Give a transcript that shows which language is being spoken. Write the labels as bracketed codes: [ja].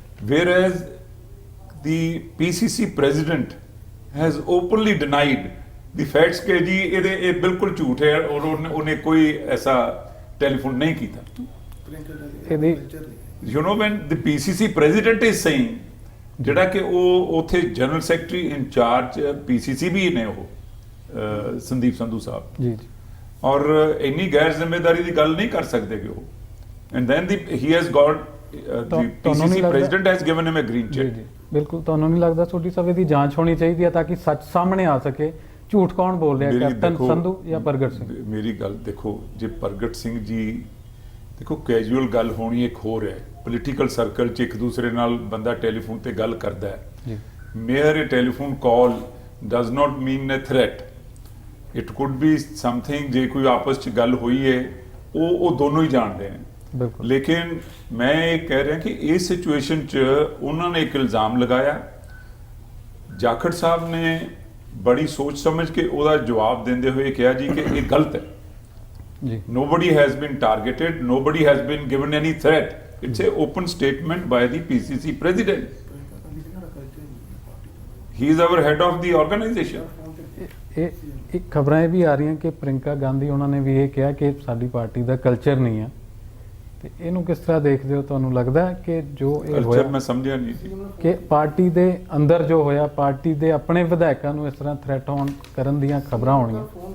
[en] whereas the PCC president has openly denied the facts [pa] ਕਿ ਜੀ ਇਹ ਬਿਲਕੁਲ ਝੂਠ ਹੈ ਔਰ ਉਹਨੇ ਕੋਈ ਐਸਾ ਟੈਲੀਫੋਨ ਨਹੀਂ ਕੀਤਾ। ਇਹਦੀ [en] you know when the PCC president is saying, [pa] ਜਿਹੜਾ ਕਿ ਉਹ ਉੱਥੇ ਜਨਰਲ ਸੈਕਟਰੀ ਇੰਚਾਰਜ PCC ਵੀ ਨੇ ਉਹ ਸੰਦੀਪ ਸੰਧੂ ਸਾਹਿਬ, ਜੀ ਜੀ ਔਰ ਇੰਨੀ ਗੈਰ ਜ਼ਿੰਮੇਵਾਰੀ ਦੀ ਗੱਲ ਨਹੀਂ ਕਰ ਸਕਦੇ ਕਿ ਉਹ, [en] and then he has got the PCC president has given him a green [pa] ਜੀ [en] check। [pa] ਜੀ ਬਿਲਕੁਲ। ਤੁਹਾਨੂੰ ਨਹੀਂ ਲੱਗਦਾ ਸੋਢੀ ਸਾਹਿਬ ਇਹਦੀ ਜਾਂਚ ਹੋਣੀ ਚਾਹੀਦੀ ਹੈ ਤਾਂ ਕਿ ਸੱਚ ਸਾਹਮਣੇ ਆ ਸਕੇ? ਝੂਠ ਕੌਣ ਬੋਲ ਰਿਹਾ, ਮੇਰੀ ਕੈਪਟਨ ਦੇਖੋ, ਸੰਧੂ ਜਾਂ ਪ੍ਰਗਟ ਸਿੰਘ? ਮੇਰੀ ਗੱਲ ਦੇਖੋ, ਜੇ ਪ੍ਰਗਟ ਸਿੰਘ ਜੀ, ਦੇਖੋ ਕੈਜੂਅਲ ਗੱਲ ਹੋਣੀ ਇੱਕ ਹੋਰ ਹੈ, ਪੋਲੀਟੀਕਲ ਸਰਕਲ 'ਚ ਇੱਕ ਦੂਸਰੇ ਨਾਲ ਬੰਦਾ ਟੈਲੀਫੋਨ ਤੇ ਗੱਲ ਕਰਦਾ ਹੈ। ਜੀ [en] Mayor telephone call does not mean a threat, it could be something. [pa] ਜੇ ਕੋਈ ਆਪਸ 'ਚ ਗੱਲ ਹੋਈ ਹੈ ਉਹ ਦੋਨੋਂ ਹੀ ਜਾਣਦੇ ਨੇ। ਬਿਲਕੁਲ। ਲੇਕਿਨ ਮੈਂ ਇਹ ਕਹਿ ਰਿਹਾ ਕਿ ਇਸ ਸਿਚੁਏਸ਼ਨ 'ਚ ਉਹਨਾਂ ਨੇ ਇੱਕ ਇਲਜ਼ਾਮ ਲਗਾਇਆ, ਜਾਖੜ ਸਾਹਿਬ ਨੇ ਬੜੀ ਸੋਚ ਸਮਝ ਕੇ ਉਹਦਾ ਜਵਾਬ ਦਿੰਦੇ ਹੋਏ ਕਿਹਾ ਜੀ ਕਿ ਇਹ ਗਲਤ ਹੈ। ਜੀ [en] Nobody has been targeted, nobody has been given any threat. It's a open statement by the PCC president. He is our head of the organization. [pa] ਇਹ ਇੱਕ ਖਬਰਾਂ ਇਹ ਵੀ ਆ ਰਹੀਆਂ ਕਿ ਪ੍ਰਿੰਕਾ ਗਾਂਧੀ ਉਹਨਾਂ ਨੇ ਵੀ ਇਹ ਕਿਹਾ ਕਿ ਸਾਡੀ ਪਾਰਟੀ ਦਾ ਕਲਚਰ ਨਹੀਂ ਹੈ, ਤੇ ਇਹਨੂੰ ਕਿਸ ਤਰ੍ਹਾਂ ਦੇਖਦੇ ਹੋ? ਤੁਹਾਨੂੰ ਲੱਗਦਾ ਹੈ ਕਿ ਜੋ ਇਹ ਕਲਚਰ ਹੋਇਆ ਮੈਂ ਸਮਝਿਆ ਨਹੀਂ ਜੀ। ਕਿ ਪਾਰਟੀ ਦੇ ਅੰਦਰ ਜੋ ਹੋਇਆ, ਪਾਰਟੀ ਦੇ ਆਪਣੇ ਵਿਧਾਇਕਾਂ ਨੂੰ ਇਸ ਤਰ੍ਹਾਂ ਥ੍ਰੈਟ ਹੋਣ ਕਰਨ ਦੀਆਂ ਖਬਰਾਂ ਹੋਣੀਆਂ?